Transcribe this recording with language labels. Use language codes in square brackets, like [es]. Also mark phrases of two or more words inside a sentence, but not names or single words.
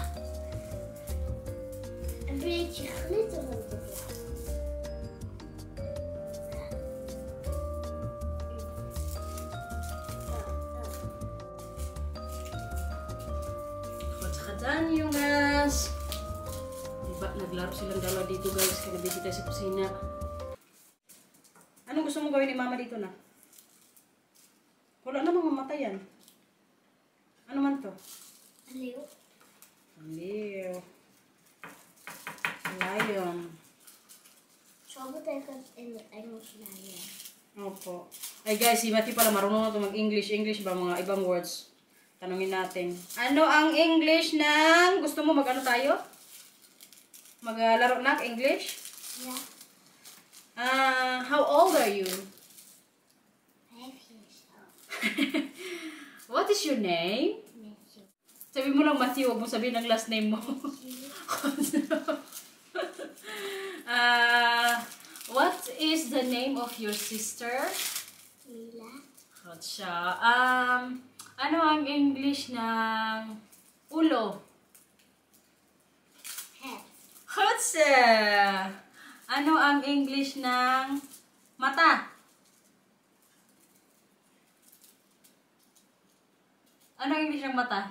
[nl] Een beetje glitterend blauw. Goed gedaan, jongens. [tl] Diba, naglaro silang dalawa dito guys. Kaya nabisita sa kusina. Anong gusto mong gawin ni Mama dito na? Wala namang mamatayan. Ano man to? [nl] Leeuw. [en] Lion. [nl] Zo betekent in het Engels Maria. [tl] Opo. Ay guys, si Mati pala marunong na ito mag-English. English ba mga ibang words? Tanungin natin. Ano ang English ng... Gusto mo mag-ano tayo? Maglaro na English? [en] Yeah. How old are you? 5 years old. What is your name? Matthew. [tl] Sabi mo lang Matthew, huwag mo sabihin ang last name mo. [en] What is the name of your sister? Mila. Gotcha. [tl] Ano ang English ng ulo? [en] Head. [tl] Gotcha. Ano ang English ng mata? Ano ang English ng mata?